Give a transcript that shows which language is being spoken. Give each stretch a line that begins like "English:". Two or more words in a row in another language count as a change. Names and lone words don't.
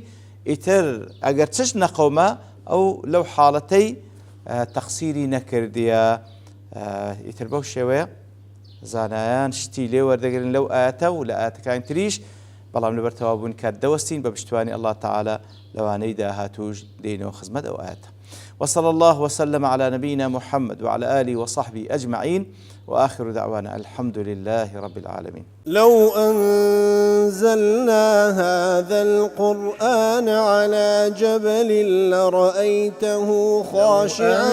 Central Kurdish: ئیتر ئەگەر چش نەقەومە ئەو لەو حاڵەتەی تەقسیری نەکردیە ئیتر بەو شێوەیە زانایان شتی لێ وەردەگرن لەو ئاەتە و لە ئاەتەکانی تریش بەڵام لەبەر تەوابوون کات دەوەستین بە پشتوانی
Arabic: الله تعالى
Central Kurdish: لەوانەی داهاتوش دێنەوە خزمەت ئەو ئاەتە
Arabic: وصلى الله وسلم على نبينا محمد وعلى آله وصحبه أجمعين وآخر دعوانا الحمد لله رب العالمين. لو أنزلنا هذا القرآن على جبل لرأيته خاشعا